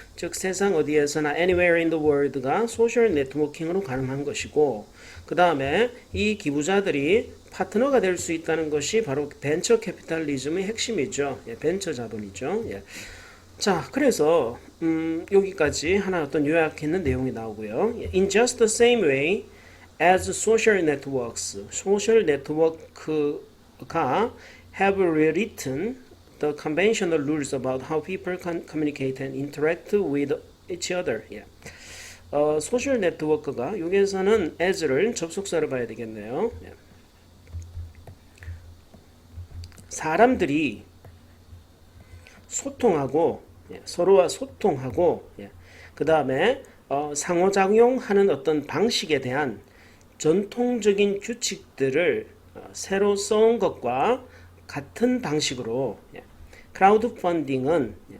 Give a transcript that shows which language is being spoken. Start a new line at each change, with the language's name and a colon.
Korean: 즉 세상 어디에서나
English: anywhere in the world
Korean: 가 소셜 네트워킹으로 가능한 것이고 그 다음에 이 기부자들이 파트너가 될 수 있다는 것이 바로 벤처 캐피탈리즘의 핵심이죠. 예, 벤처 자본이죠. 예. 자, 그래서 여기까지 하나 어떤 요약했는 내용이 나오고요.
English: In just the same way as social networks,
Korean: 소셜 네트워크가
English: have rewritten the conventional rules about how people can communicate and interact with each other. Yeah.
Korean: 소셜 네트워크가 여기에서는 as를 접속사로 봐야 되겠네요.
English: Yeah.
Korean: 사람들이 소통하고 서로와 소통하고 그 다음에 상호작용하는 어떤 방식에 대한 전통적인 규칙들을 새로 써온 것과 같은 방식으로 크라우드 펀딩은